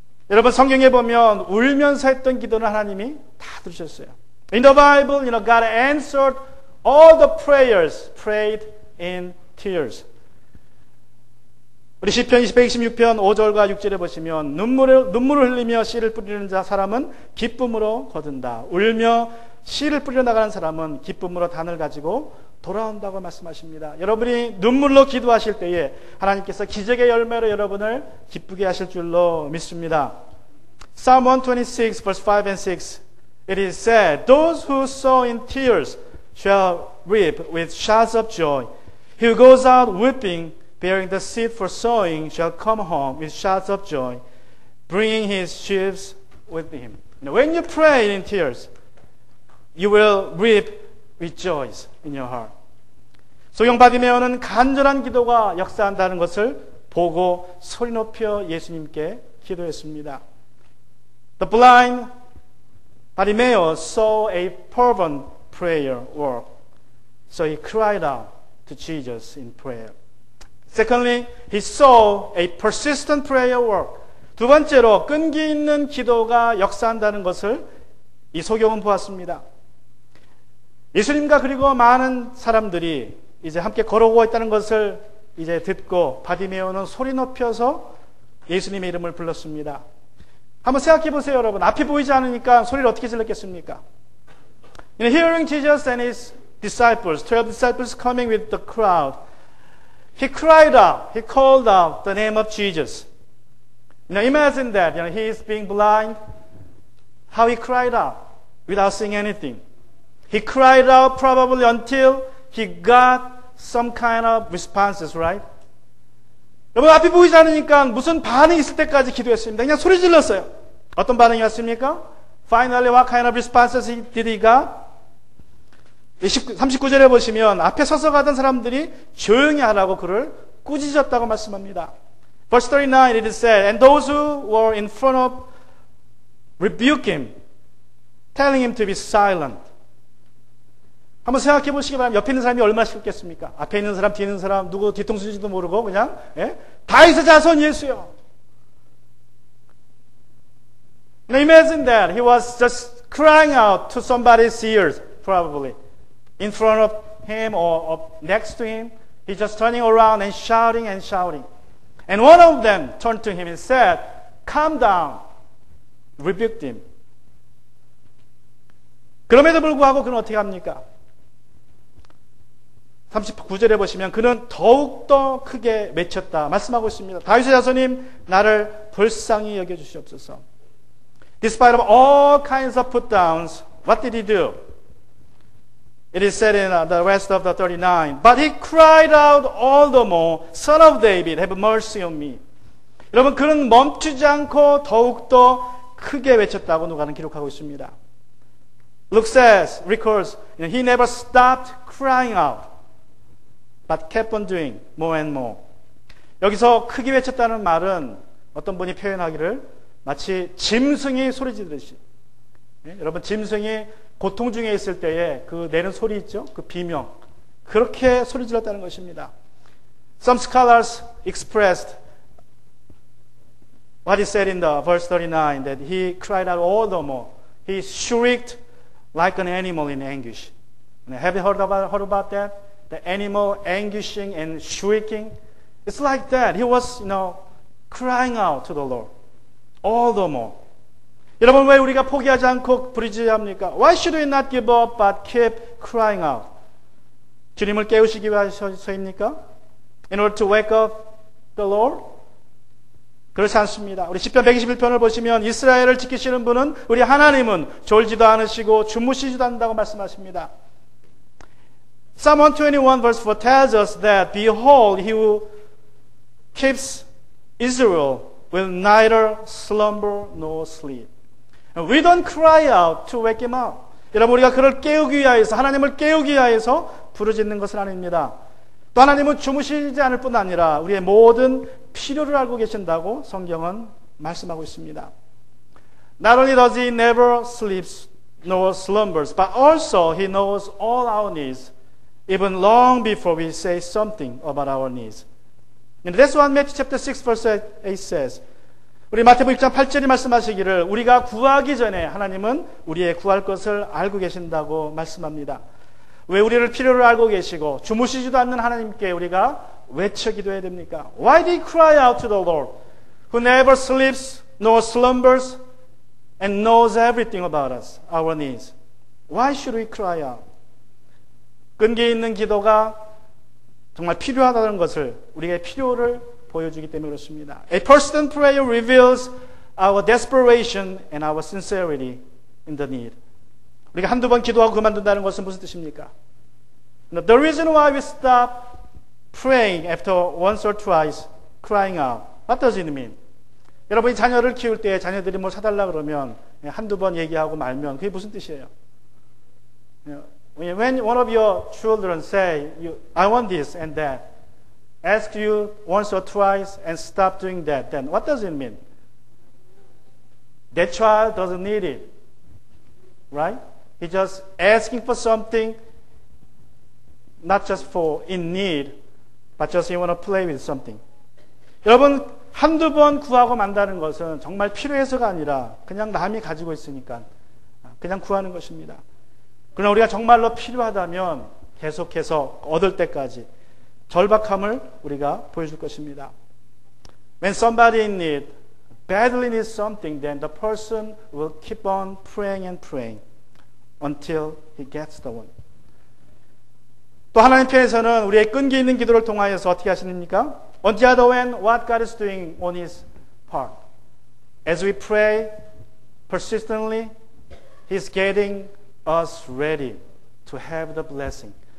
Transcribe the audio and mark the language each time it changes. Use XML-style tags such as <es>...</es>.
<ko>여러분, 성경에 보면 울면서 했던 기도는 하나님이 다 들으셨어요.</ko> <en>In the Bible, God answered all the prayers prayed in tears.</en> <ko>우리 시편 126편 5절과 6절에 보시면 눈물을 흘리며 씨를 뿌리는 사람은 기쁨으로 거둔다. 울며 씨를 뿌려 나가는 사람은 기쁨으로 단을 가지고 돌아온다고 말씀하십니다. 여러분이 눈물로 기도하실 때에 하나님께서 기적의 열매로 여러분을 기쁘게 하실 줄로 믿습니다.</ko> <en>Psalm 126 verse 5 and 6 it is said, Those who sow in tears shall reap with shouts of joy. He who goes out weeping, bearing the seed for sowing, shall come home with shouts of joy, bringing his sheaves with him. When you pray in tears, you will reap with joys in your heart.</en> <ko>소경 바디메오는 간절한 기도가 역사한다는 것을 보고 소리 높여 예수님께 기도했습니다.</ko> <en>The blind Bartimaeus saw a fervent prayer work, so he cried out to Jesus in prayer. Secondly, he saw a persistent prayer work.</en> <ko>두 번째로 끈기 있는 기도가 역사한다는 것을 이 소경은 보았습니다. 예수님과 그리고 많은 사람들이 이제 함께 걸어오고 있다는 것을 이제 듣고 바디메오는 소리 높여서 예수님의 이름을 불렀습니다. 한번 생각해 보세요, 여러분. 앞이 보이지 않으니까 소리를 어떻게 질렀겠습니까?</ko> <en>Hearing Jesus and his disciples, 12 disciples coming with the crowd, he cried out, he called out the name of Jesus. Imagine that, he is being blind. How he cried out without saying anything. He cried out probably until he got some kind of responses, right?</en> <ko>여러분, 앞이 보이지 않으니까 무슨 반응이 있을 때까지 기도했습니다. 그냥 소리 질렀어요. 어떤 반응이 왔습니까?</ko> <en>Finally, what kind of responses did he got?</en> <ko>39절에 보시면 앞에 서서 가던 사람들이 조용히 하라고 그를 꾸짖었다고 말씀합니다.</ko> <en>Verse 39, it is said, and those who were in front of rebuked him, telling him to be silent.</en> <ko>한번 생각해 보시기 바랍니다. 옆에 있는 사람이 얼마나 싫겠습니까? 앞에 있는 사람, 뒤에 있는 사람, 누구 뒤통수인지도 모르고 그냥 다윗의 자손 예수요.</ko> <en>Now imagine that he was just crying out to somebody's ears, probably in front of him or next to him. He's just turning around and shouting and shouting. And one of them turned to him and said, "Calm down," rebuked him.</en> <ko>그럼에도 불구하고 그는 어떻게 합니까? 39절에 보시면 그는 더욱더 크게 외쳤다 말씀하고 있습니다. 다윗의 자손님, 나를 불쌍히 여겨주시옵소서.</ko> <en>Despite of all kinds of put-downs, what did he do? It is said in the rest of the 39, but he cried out all the more, Son of David, have mercy on me.</en> <ko>여러분, 그는 멈추지 않고 더욱더 크게 외쳤다고 누가는 기록하고 있습니다.</ko> <en>Luke says, records, he never stopped crying out, but kept on doing more and more.</en> <ko>여기서 크게 외쳤다는 말은 어떤 분이 표현하기를 마치 짐승이 소리 지르듯이. 여러분, 짐승이 고통 중에 있을 때에 그 내는 소리 있죠? 그 비명. 그렇게 소리 질렀다는 것입니다.</ko> <en>Some scholars expressed what he said in the verse 39, that he cried out all the more. He shrieked like an animal in anguish. Have you heard about that? The animal anguishing and shrieking. It's like that. He was, crying out to the Lord. All the more.</en> <ko>여러분, 왜 우리가 포기하지 않고 부르짖합니까?</ko> <en>Why should we not give up but keep crying out?</en> <ko>주님을 깨우시기 위해서입니까?</ko> <en>In order to wake up the Lord?</en> <ko>그렇지 않습니다. 우리 시편 121편을 보시면 이스라엘을 지키시는 분은 우리 하나님은 졸지도 않으시고 주무시지도 않는다고 말씀하십니다.</ko> <en>Psalm 121 verse 4 tells us that behold, he who keeps Israel will neither slumber nor sleep. We don't cry out to wake him up.</en> <ko>여러분, 우리가 그를 깨우기 위하여서, 하나님을 깨우기 위하여서 부르짖는 것은 아닙니다. 또 하나님은 주무시지 않을 뿐 아니라 우리의 모든 필요를 알고 계신다고 성경은 말씀하고 있습니다.</ko> <en>Not only does he never sleeps nor slumbers, but also he knows all our needs, even long before we say something about our needs. And that's what Matthew chapter 6 verse 8 says.</en> <ko>우리 마태복음 6장 8절이 말씀하시기를 우리가 구하기 전에 하나님은 우리의 구할 것을 알고 계신다고 말씀합니다. 왜 우리를 필요를 알고 계시고 주무시지도 않는 하나님께 우리가 외쳐 기도해야 됩니까?</ko> <en>Why did he cry out to the Lord, who never sleeps nor slumbers and knows everything about us, our needs? Why should we cry out?</en> <ko>끈기 있는 기도가 정말 필요하다는 것을, 우리의 필요를 보여주기 때문에 그렇습니다.</ko> <en>A persistent prayer reveals our desperation and our sincerity in the need.</en> <ko>우리가 한두 번 기도하고 그만둔다는 것은 무슨 뜻입니까?</ko> <en>The reason why we stop praying after once or twice crying out. What does it mean?</en> <ko>여러분이 자녀를 키울 때 자녀들이 뭘 사달라 그러면 한두 번 얘기하고 말면 그게 무슨 뜻이에요?</ko> <en>When one of your children say, I want this and that, ask you once or twice and stop doing that, then what does it mean? That child doesn't need it, right? He's just asking for something, not just for in need, but just you want to play with something.</en> <ko>여러분, 한두 번 구하고 만다는 것은 정말 필요해서가 아니라 그냥 남이 가지고 있으니까 그냥 구하는 것입니다. 그러나 우리가 정말로 필요하다면 계속해서 얻을 때까지 절박함을 우리가 보여줄 것입니다.</ko> <en>When somebody in need, badly needs something, then the person will keep on praying and praying until he gets the one.</en> <ko>또 하나님 편에서는 우리의 끈기 있는 기도를 통하여서 어떻게 하십니까?</ko> <en>On the other hand, what God is doing on His part. As we pray persistently, He's getting us ready to have the blessing.</en>